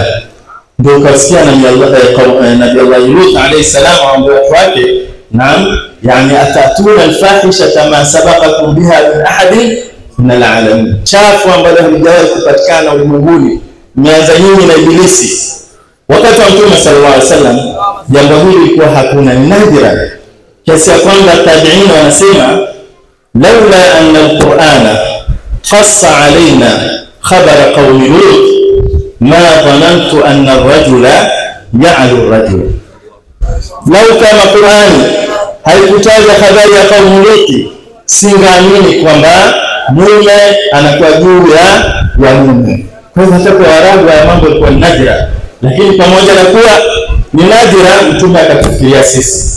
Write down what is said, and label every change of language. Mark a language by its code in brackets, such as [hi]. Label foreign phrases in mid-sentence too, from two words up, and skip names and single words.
[sw] Ndio kasikia Nabii Allah Lut [ar] عليه السلام [sw] aambia watu wake, naam, yani [ar] أتأتون الفاحشة ما سبقكم بها من أحد من العالمين, [sw] chafu ambayo halijawahi kupatikana ulimwenguni, mmeanza nyinyi na Ibilisi. Wakati wa Mtume [ar] صلى الله عليه وسلم [sw] jambo hili lilikuwa hakuna, ni nadira, kiasi ya kwamba tabi'in wanasema [ar] لولا أن القرآن قص علينا خبر قوم لوط ما ظننت أن الرجل يعلو الرجل. [sw] Lau kama Qur'ani haikutaja habari ya kaumu Lut, singaamini kwamba mume anakuwa juu ya mume. Kwa hivyo hata kwa Arabu ya mambo yalikuwa nadira, lakini pamoja na kuwa ni nadira, Mtume akatufikiria sisi.